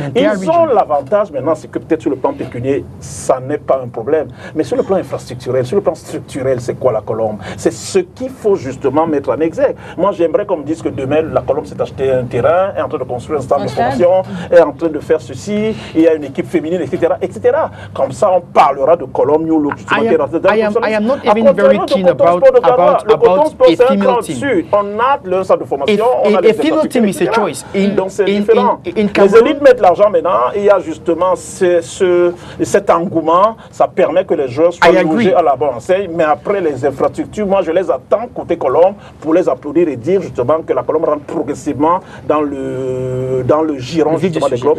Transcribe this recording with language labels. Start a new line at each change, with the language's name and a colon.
French: Ils ont l'avantage, maintenant, c'est que peut-être sur le plan pécunier, ça n'est pas un problème. Mais sur le plan infrastructurel, sur le plan structurel, c'est quoi la Colombe? C'est ce qu'il faut justement mettre en exergue. Moi, j'aimerais qu'on me dise que demain, la Colombe s'est acheté un terrain, est en train de construire un centre de formation, est en train de faire ceci, il y a une équipe féminine, etc., etc. Comme ça, on parlera de Colombe, New Look.
English: I am not even very keen about a female team.
French: On a le centre de formation, on a
English: a female team is a choice.
French: Donc c'est différent. Les élites mettent l'argent maintenant, il y a justement cet engouement, ça permet que les joueurs soient logés à la bonne enseigne, mais après les infrastructures, moi je les attends côté Colombe pour les applaudir et dire justement que la Colombe rentre progressivement dans le giron justement des clubs.